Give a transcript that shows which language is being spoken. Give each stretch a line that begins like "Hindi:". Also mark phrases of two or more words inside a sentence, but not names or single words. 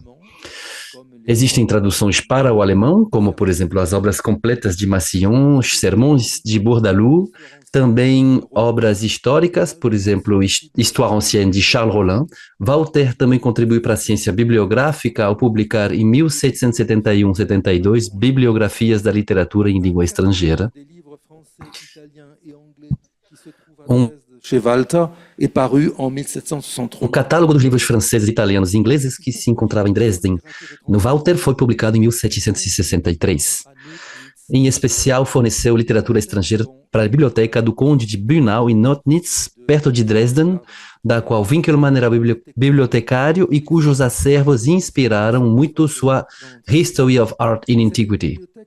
Portuguese: Existem traduções para o alemão, como, por exemplo, as obras completas de Massillon, os Sermões de Bourdaloue, também obras históricas, por exemplo, Histoire ancienne de Charles Rollin. Walter também contribuiu para a ciência bibliográfica ao publicar em 1771-72 bibliografias da literatura em língua estrangeira.
French: Chez Walter est paru en 1763.
Portuguese: O catálogo dos livros franceses, italianos e ingleses que se encontrava em Dresden, no Walter, foi publicado em 1763. Em especial, forneceu literatura estrangeira para a biblioteca do Conde de Bünau, em Notnitz, perto de Dresden, da qual Winkelmann era bibliotecário e cujos acervos inspiraram muito sua History of Art in Antiquity.